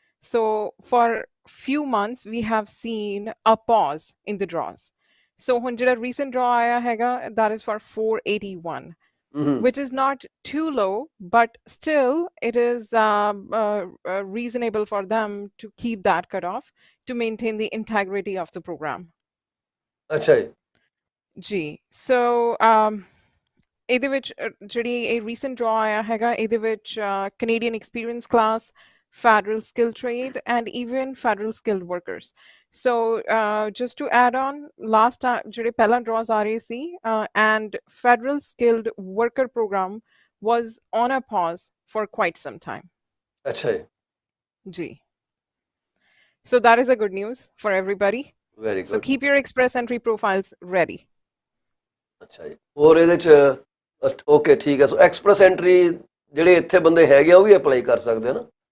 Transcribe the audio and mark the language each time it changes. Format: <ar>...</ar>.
<en>So for few months, we have seen a pause in the draws. So when the recent draw</en> <pa>aaya hega,</pa> <en>that is for 481. which is not too low, but still it is reasonable for them to keep that cutoff to maintain the integrity of the program.</en> <pa>ਅੱਛਾ ਜੀ ਜੀ ਸੋ ਇਹਦੇ ਵਿੱਚ ਜਿਹੜੀ ਇਹ recent ਡਰਾ ਆਇਆ ਹੈਗਾ ਇਹਦੇ ਵਿੱਚ Canadian experience class</pa> <en>federal skilled trade and even federal skilled workers. So just to add on, last time</en> <pa>ਜਿਹੜੇ ਪਹਿਲਾਂ</pa> <en>draws</en> <pa>ਆ ਰਹੇ ਸੀ</pa> <en>and federal skilled worker program was on a pause for quite some time.</en> <pa>ਅੱਛਾ ਜੀ</pa> <en>ਜੀ so that is a good news for everybody. Very So good keep your express entry profiles ready.</en> <pa>ਅੱਛਾ ਜੀ ਹੋਰ ਇਹਦੇ ਚ ਓਕੇ ਠੀਕ ਹੈ ਸੋ ਐਕਸਪ੍ਰੈਸ ਐਂਟਰੀ ਜਿਹੜੇ ਇੱਥੇ ਬੰਦੇ ਹੈਗੇ ਆ ਉਹ ਵੀ ਅਪਲਾਈ ਕਰ ਸਕਦੇ ਆ ਨਾ</pa>